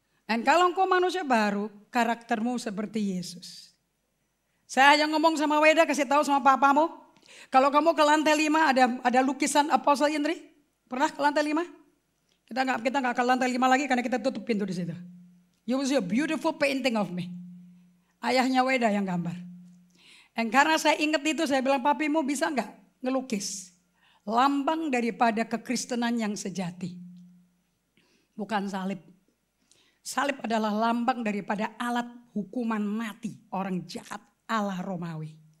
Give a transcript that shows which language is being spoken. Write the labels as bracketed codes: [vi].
[id] Dan kalau engkau manusia baru, karaktermu seperti Yesus. Saya hanya ngomong sama Weda, kasih tahu sama papamu. Kalau kamu ke lantai 5 ada lukisan Apostle Indri. Pernah ke lantai 5? Kita nggak ke lantai 5 lagi karena kita tutup pintu di situ. [en] You will see a beautiful painting of me. [id] Ayahnya Weda yang gambar. Dan karena saya ingat itu, saya bilang, papimu bisa nggak ngelukis lambang daripada kekristenan yang sejati? Bukan salib. Salib adalah lambang daripada alat hukuman mati orang jahat ala Romawi.